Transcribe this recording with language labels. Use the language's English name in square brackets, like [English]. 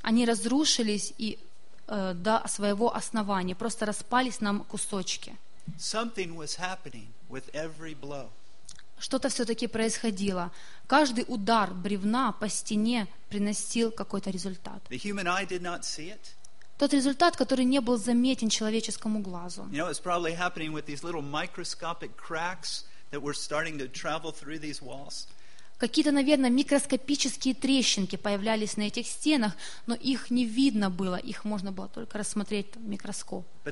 [Russian] Они разрушились и до своего основания, просто распались на кусочки. [English] Something was happening with every blow. [Russian] Что-то все-таки происходило. Каждый удар бревна по стене приносил какой-то результат. [English] The human eye did not see it. [Russian] Тот результат, который не был заметен человеческому глазу. [English] You know, it's probably happening with these little microscopic cracks that were starting to travel through these walls. [Russian] Какие-то, наверное, микроскопические трещинки появлялись на этих стенах, но их не видно было, их можно было только рассмотреть в микроскоп.